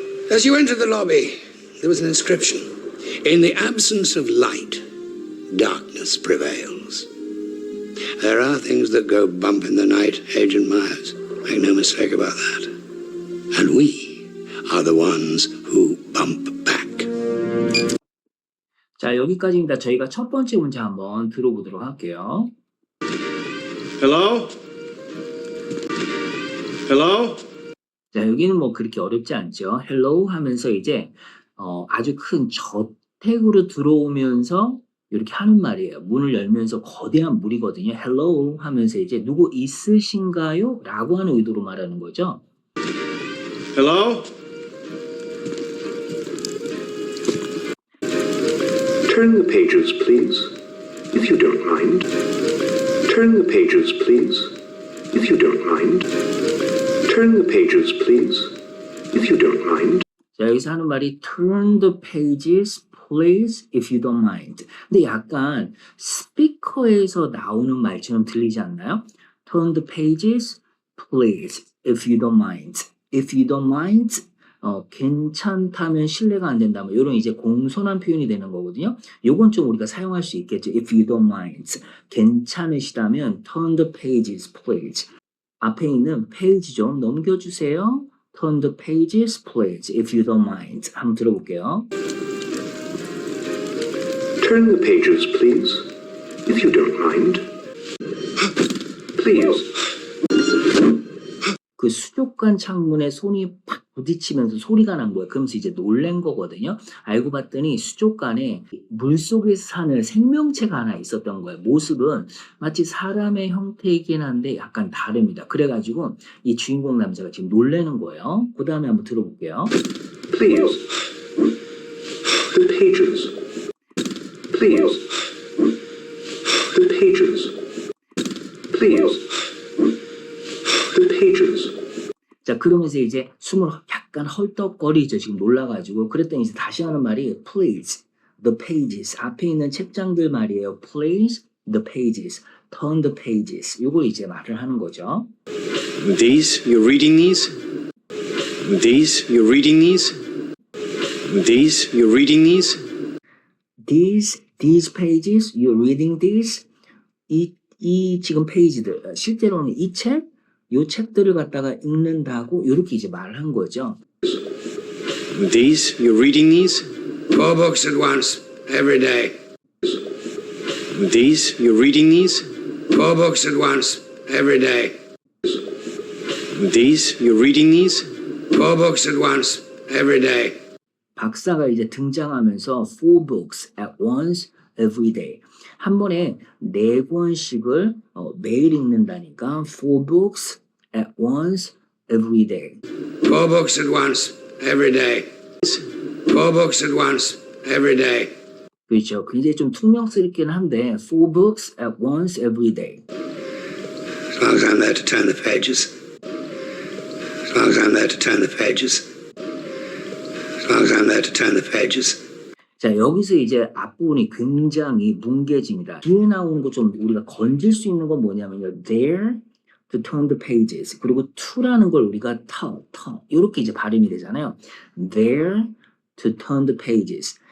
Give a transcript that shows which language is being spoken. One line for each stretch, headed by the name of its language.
English: As you enter the lobby, there was an inscription. In the absence of light, darkness prevails. There are things that go bump in the night, Agent Myers. Make no mistake about that. And we are the ones who bump back.
Korean: 자, 여기까지입니다. 저희가 첫 번째 문제 한번 들어보도록 할게요.
English: Hello? Hello?
Korean: 자, 여기는 뭐 그렇게 어렵지 않죠. 헬로우 하면서 이제 아주 큰 저택으로 들어오면서 이렇게 하는 말이에요. 문을 열면서 거대한 물이거든요. Hello 하면서 이제 누구 있으신가요? 라고 하는 의도로 말하는 거죠.
English: Hello? Turn the pages, please, if you don't mind. Turn the pages, please, if you don't mind. Turn the pages, please, if you don't mind.
Korean: 자, 여기서 하는 말이
English: turn the pages please if you don't mind.
Korean: 근데 약간 스피커에서 나오는 말처럼 들리지 않나요?
English: Turn the pages please if you don't mind. If you don't mind,
Korean: 괜찮다면 신뢰가 안 된다. 뭐 이런 이제 공손한 표현이 되는 거거든요. 요건 좀 우리가 사용할 수 있겠죠.
English: If you don't mind.
Korean: 괜찮으시다면
English: turn the pages please.
Korean: 앞에 있는 페이지 좀 넘겨주세요.
English: Turn the pages, please, if you don't mind.
Korean: 한번 들어볼게요.
English: Turn the pages, please, if you don't mind. Please.
Korean: 그 수족관 창문에 손이 팍 부딪히면서 소리가 난 거예요. 그러면서 이제 놀란 거거든요. 알고 봤더니 수족관에 물속에서 사는 생명체가 하나 있었던 거예요. 모습은 마치 사람의 형태이긴 한데 약간 다릅니다. 그래가지고 이 주인공 남자가 지금 놀라는 거예요. 그 다음에 한번 들어볼게요.
English: Please. The pages. Please. The pages. Please. The pages.
Korean: 자, 그러면서 이제 숨을 약간 헐떡거리죠. 지금 놀라가지고. 그랬더니 이제 다시 하는 말이
English: please, the pages.
Korean: 앞에 있는 책장들 말이에요.
English: please, the pages. turn the pages.
Korean: 요걸 이제 말을 하는 거죠.
English: These? You're reading these? These? You're reading these? These? You're reading these? These pages, you're reading these.
Korean: 이 지금 페이지들. 실제로는 이 책, 요 책들을 갖다가 읽는다고 이렇게 이제 말을 한 거죠.
English: These? You're reading these? 4 books at once, every day. These? You're reading these? 4 books at once, every day. These? You're reading these? 4 books at once, every day.
Korean: 박사가 이제 등장하면서
English: 4 books at once every day.
Korean: 한 번에 4권씩을 매일 읽는다니까
English: 4 books at once every day. 4 books at once, every day. 4 books at once, every day.
Korean: 그렇죠. 굉장히 좀 퉁명스럽긴 한데
English: 4 books at once every day. As long as I'm there to turn the pages. As long as I'm there to turn the pages. As long as I'm there to turn the pages.
Korean: 자, 여기서 이제 앞부분이 굉장히 뭉개집니다. 뒤에 나오는 거 좀 우리가 건질 수 있는 건 뭐냐면요.
English: There to turn the pages.
Korean: 그리고 to라는 걸 우리가 이렇게 이제 발음이 되잖아요.
English: There to turn the pages.